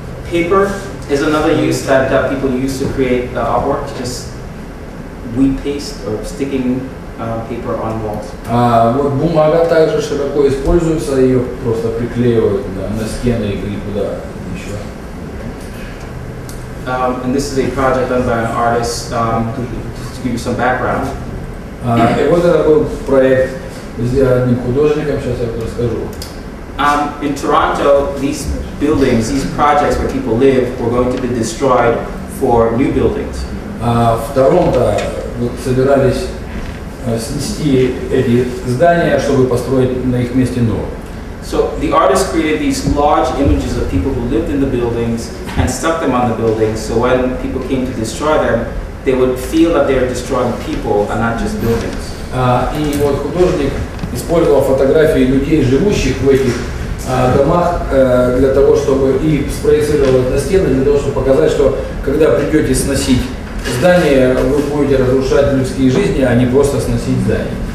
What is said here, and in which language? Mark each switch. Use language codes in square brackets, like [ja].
[en] Paper is another use that people use to create artwork, just wheat paste or sticking paper on walls. [ru] Вот бумага также широко используется, ее просто приклеивают на стены или куда еще. [en] And this is a project done by an artist, to give you some background. [ru] И вот это был проект сделан одним художником, сейчас я расскажу. [en] In Toronto, these buildings, these projects where people live, were going to be destroyed for new buildings. [ru] В Торонто собирались снести эти здания, чтобы построить на их месте новые. [en] So the artist created these large images of people who lived in the buildings and stuck them on the buildings, so when people came to destroy them, they would feel that they are destroying people and not just buildings. [ru] И вот художник использовал фотографии людей, живущих в этих домах, для того, чтобы и спроецировать на стены, для того, чтобы показать, что когда придете сносить здание, вы будете разрушать людские жизни, а не просто сносить здание.